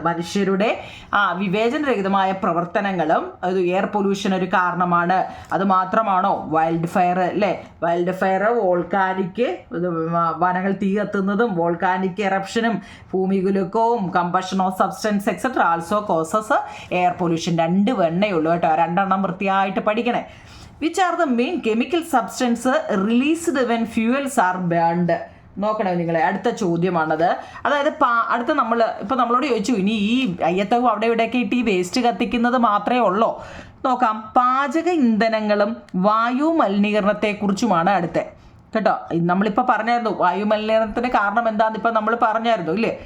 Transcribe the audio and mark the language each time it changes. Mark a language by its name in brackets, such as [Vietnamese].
[Malayalam] മനുഷ്യരുടെ വിവേചനരഹിതമായ പ്രവർത്തനങ്ങളും അത് എയർ പൊല്യൂഷൻ ഒരു കാരണമാണ്. അത് മാത്രമാണോ? വൈൽഡ് ഫയർ അല്ലേ? [English] wild fire, volcanic [Malayalam] വനങ്ങൾ തീ കത്തുന്നതും [English] volcanic എറപ്ഷനും [Malayalam] ഭൂമികുലുക്കവും [English] Combustion of substance etcetera also causes air pollution. [Malayalam] 2 എണ്ണേ ഉള്ളൂ കേട്ടോ. 2 എണ്ണം വൃത്തിയായിട്ട് പഠിക്കണേ. [English] Which are the main chemical substance released when fuels are burned? [Malayalam] നോക്കണേ നിങ്ങളെ. അടുത്ത ചോദ്യമാണത്. അതായത് നമ്മളോട് ചോദിച്ചു, ഇനി ഈ അയ്യത്തവും അവിടെ ഇവിടെയൊക്കെ ഇട്ട് ഈ വേസ്റ്റ് കത്തിക്കുന്നത് മാത്രമേ ഉള്ളൂ? നോക്കാം. പാചക ഇന്ധനങ്ങളും വായു മലിനീകരണത്തെക്കുറിച്ചുമാണ് അടുത്ത കേട്ടോ. നമ്മളിപ്പോൾ പറഞ്ഞായിരുന്നു വായു മലിനീകരണത്തിന് കാരണം എന്താണെന്ന് ഇപ്പം നമ്മൾ പറഞ്ഞായിരുന്നു ഇല്ലേ.